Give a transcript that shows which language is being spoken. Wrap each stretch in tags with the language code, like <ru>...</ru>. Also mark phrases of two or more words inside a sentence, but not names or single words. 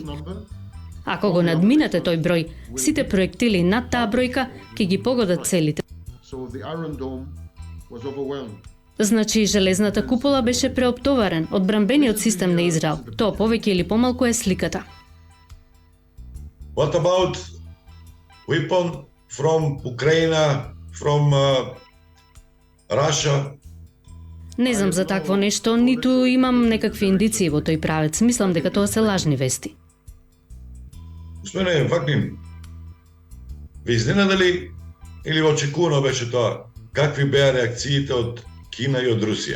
<mk>Ако го надминете тој број, сите проектили над таа бројка ќе ги погодат целите. Значи, железната купола беше преоптоварен, одбранбениот систем на Израел. Тоа повеќе или помалку е сликата.</mk> <en>What about weapon from Ukraine, from Russia?</en> <mk>Не знам за такво нешто, ниту имам некакви индиции во тој правец. Мислам дека тоа се лажни вести. Господине Вакнин, ви изненадали или очекувано беше тоа? Какви беа реакциите од Кина и од Русија?</mk>